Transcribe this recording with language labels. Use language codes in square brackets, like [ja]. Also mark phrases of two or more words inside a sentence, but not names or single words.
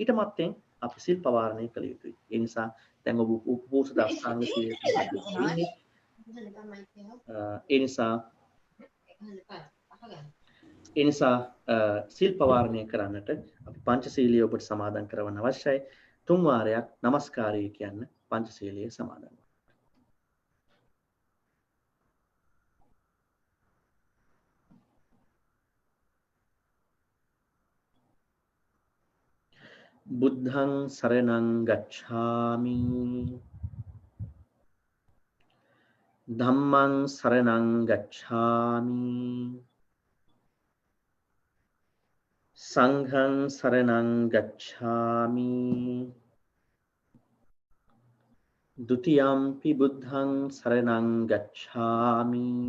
[si] ඊට මත්තෙන් අපි සිල් පවාරණය කළ යුතුයි. ඒ නිසා දැන් ඔබ උපෝසථ අෂ්ටාංග සීලය සමාදන් වෙන්නේ. ඒ නිසා සිල් පවාරණය කරන්නට අපි පංචශීලයේ ඔබට සමාදන් කරවන්න අවශ්‍යයි. 3 වාරයක් নমස්කාරය කියන්න පංචශීලයේ සමාදන් වෙන්න. [pi] බුද්ධං සරණං ගච්ඡාමි ධම්මං සරණං ගච්ඡාමි සංඝං සරණං ගච්ඡාමි ဒုတိယံ පි බුද්ධං සරණං ගච්ඡාමි